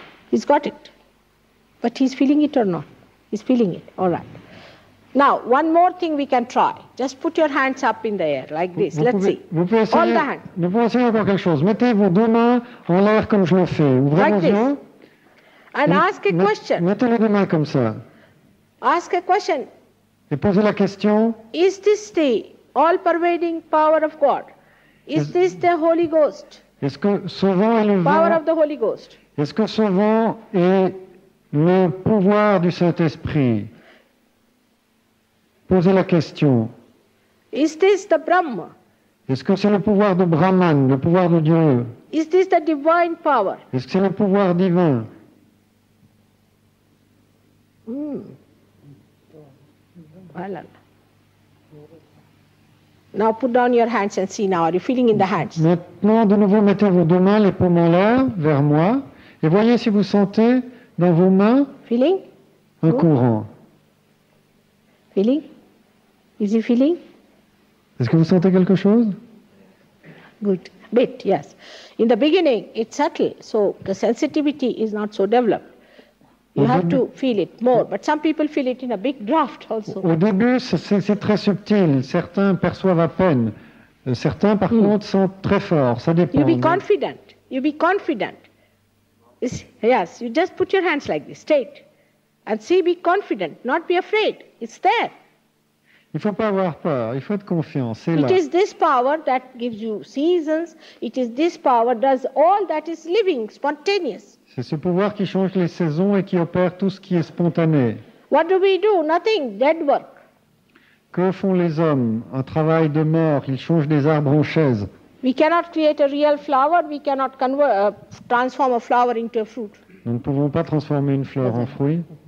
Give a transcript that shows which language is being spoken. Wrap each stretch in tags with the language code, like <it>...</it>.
<en>He's got it. But he's feeling it or not? He's feeling it. All right. Now, one more thing we can try. Just put your hands up in the air like this. Let's see.</en> <fr>Vous pouvez essayer,</fr> <en>all the hands.</en> <fr>Vous pouvez essayer encore quelque chose. Mettez vos deux mains en l'air comme je le fais. Ouvrez</fr> <en>like</en> <fr>vos yeux.</fr> <en>And ask a question.</en> <fr>Mettez les deux mains comme ça.</fr> <en>Ask a question.</en> <fr>Et posez la question.</fr> <en>Is this the all-pervading power of God? Is this the Holy Ghost?</en> <fr>Est-ce que ce vent est le</fr> <en>Power</en> <fr>vent?</fr> <en>of the Holy Ghost.</en> <fr>Est-ce que ce vent est le pouvoir du Saint-Esprit? Posez la question.</fr> <en>Is this the Brahma?</en> <fr>Est-ce que c'est le pouvoir de Brahman, le pouvoir de Dieu?</fr> <en>Is this the divine power?</en> <fr>Est-ce que c'est le pouvoir divin?</fr> <en>Well, now put down your hands and see now. Are you feeling in the hands?</en> <fr>Maintenant, de nouveau, mettez vos deux mains, les paumes en l'air, vers moi, et voyez si vous sentez dans vos mains</fr> <en>Feeling?</en> <fr>un courant.</fr> <en>Feeling? Is he feeling?</en> <fr>Est-ce que vous sentez quelque chose?</fr> <en>Good. Bit, yes. In the beginning, it's subtle, so the sensitivity is not so developed. You have to feel it more, but some people feel it in a big draft also.</en> <fr>Au début, c'est très subtil. Certains perçoivent à peine. Certains, par contre, sentent très fort. Ça dépend.</fr> <en>You be confident. You be confident. Yes, you just put your hands like this, straight. And see, be confident, not be afraid. It's there.</en> <fr>Il ne faut pas avoir peur, il faut être confiant, c'est là.</fr> <en>It is this power that gives you seasons. It is this power does all that is living, spontaneous.</en> <fr>C'est ce pouvoir qui change les saisons et qui opère tout ce qui est spontané.</fr> <en>What do we do? Nothing, dead work.</en> <fr>Que font les hommes? Un travail de mort, ils changent des arbres en chaises.</fr> <en>We cannot create a real flower. We cannot transform a flower into a fruit.</en> <fr>Nous ne pouvons pas transformer une fleur en fruit.</fr>